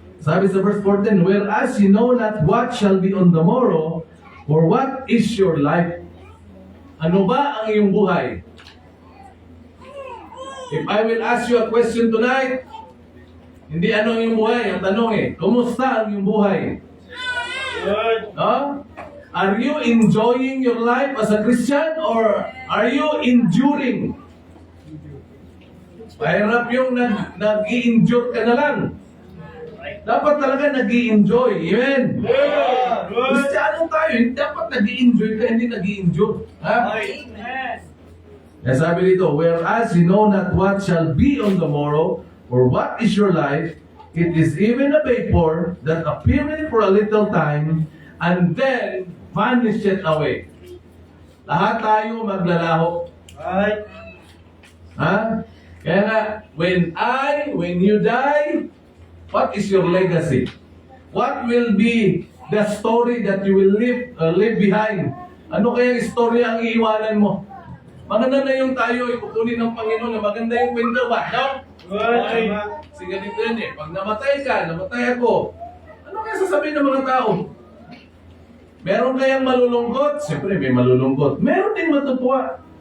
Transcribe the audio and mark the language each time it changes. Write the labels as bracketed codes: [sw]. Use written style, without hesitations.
[tl] Sabi sa [en] verse 14, whereas you know not what shall be on the morrow, for what is your life? [tl] Ano ba ang iyong buhay? [en] If I will ask you a question tonight, [tl] hindi ano ang iyong buhay, ang tanong kumusta ang iyong buhay? [en] Good. No? Are you enjoying your life as a Christian or Are you enduring? [tl] Mahirap yung nag-i-endure ka na lang. Dapat talaga nag-i-enjoy. Amen? Kristiyano tayo, hindi dapat nag-i-enjoy ka, hindi nag-i-endure. Ha? Amen. [en] Kaya sabi dito, whereas you know not what shall be on the morrow, or what is your life, it is even a vapor that appeareth for a little time, and then vanisheth away. [tl] Lahat tayo maglalaho. [en] Right. [tl] Ha? Kaya nga, [en] when you die, what is your legacy? What will be the story that you will leave behind? [tl] Ano kaya istorya ang iiwanan mo? Maganda na yung tayo, ikukunin ng Panginoon na maganda yung kwento ba? No? [en] Right. [tl] Kasi ganito yan eh. Pag namatay ka, namatay ako, ano kaya sasabihin ng mga tao? Meron kayang malulungkot? Siyempre may malulungkot. Meron din matutuwa.